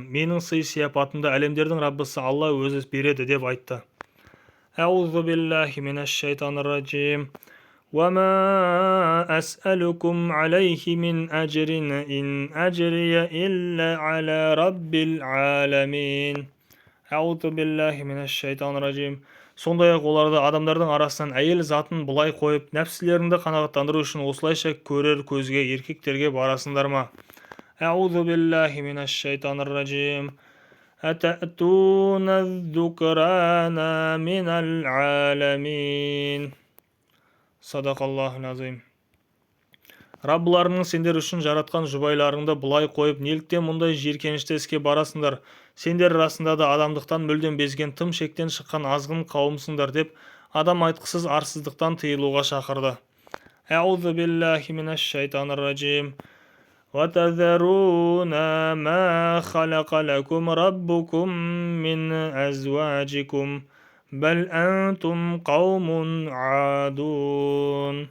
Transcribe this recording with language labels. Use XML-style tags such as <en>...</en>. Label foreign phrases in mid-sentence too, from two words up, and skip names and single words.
<kk>Менің сый-сияпатымды әлемдердің Раббысы Алла өзі береді деп айтты.</kk> <ar>أعوذ بالله من الشيطان الرجيم. وما أسألكم عليه من أجر إن أجري إلا على رب العالمين. أعوذ بالله من الشيطان الرجيم.</ar> <kk>Сондай-ақ оларды адамдардың арасынан әйел затын бұлай қойып, нәпсілеріңді қанағаттандыру үшін осылайша көрер көзге еркектерге барасыңдар ма?</kk> <ar>أعوذ بالله من الشيطان الرجيم. أتأتون الذكران من العالمين. صدق الله العظيم.</ar> <kk>Раббыларының сендер үшін жаратқан жұбайларыңды бұлай қойып, неліктен мұндай жиіркенішті іске барасыңдар? Сендер расында да адамдықтан мүлдем безген, тым шектен шыққан азғын қауымсыңдар деп, адам айтқысыз арсыздықтан тыйылуға шақырды.</kk> <ar>أعوذ بالله من الشيطان الرجيم. وتذرون ما خلق لكم ربكم من أزواجكم. بل أنتم قوم عادون.</ar>